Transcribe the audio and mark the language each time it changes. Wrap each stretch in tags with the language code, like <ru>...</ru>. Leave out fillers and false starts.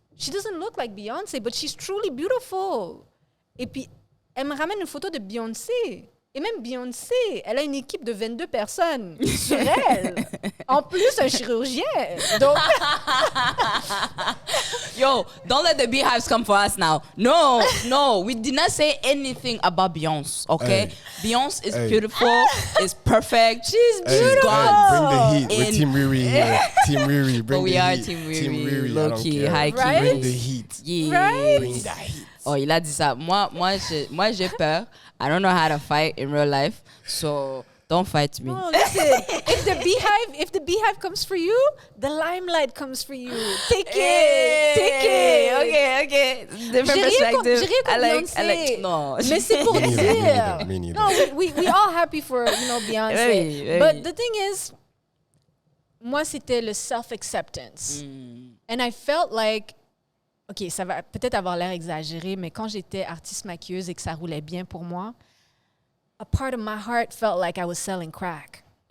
<en>She doesn't look like Beyoncé, but she's truly beautiful.</en> <fr>Et puis, elle me ramène une photo de Beyoncé. Et même Beyoncé, elle a une équipe de 22 personnes sur elle. En plus, un chirurgien. Donc...</fr> <en>Yo, don't let the beehives come for us now. No, we did not say anything about Beyonce, okay? Beyonce is beautiful, is perfect. She's beautiful. Bring the heat. We're Team Riri here. Team Riri, bring the heat. We are Team Riri, low-key, high-key. Right? Bring the heat. Yeah. Right? Bring the heat.</en> <fr>Oh, il a dit ça. Moi, j'ai peur.</fr> <en>I don't know how to fight in real life, so don't fight me. No, listen. if the beehive comes for you, the limelight comes for you. Take it. Okay. Different perspective.</en> <fr>J'ai rien contre Beyoncé.</fr> <en>No.</en> <fr>Mais c'est pour dire.</fr> <en>Me neither. No, we all happy for Beyoncé. Hey. But the thing is,</en> <fr>moi c'était le</fr> <en>self-acceptance, and I felt like.</en> <fr>OK, ça va peut-être avoir l'air exagéré, mais quand j'étais artiste maquilleuse et que ça roulait bien pour moi,</fr> <en>a part of my heart felt like I was selling crack.</en>